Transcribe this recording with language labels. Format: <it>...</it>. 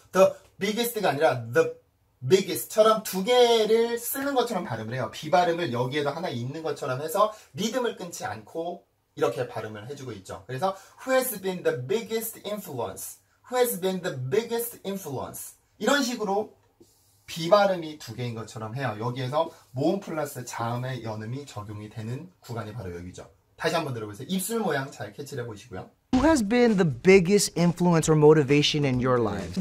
<en>The biggest</en> <ko>가 아니라</ko> <en>the biggest</en> <ko>처럼 두 개를 쓰는 것처럼 발음을 해요. 비발음을 여기에도 하나 있는 것처럼 해서 리듬을 끊지 않고 이렇게 발음을 해주고 있죠.</ko> <en>그래서 who has been the biggest influence? Who has been the biggest influence?</en> <ko>이런 식으로 비발음이 두 개인 것처럼 해요. 여기에서 모음 플러스 자음의 연음이 적용이 되는 구간이 바로 여기죠. 다시 한번 들어보세요. 입술 모양 잘 캐치를 해보시고요.</ko> <en>Who has been the biggest influence or motivation in your life?</en>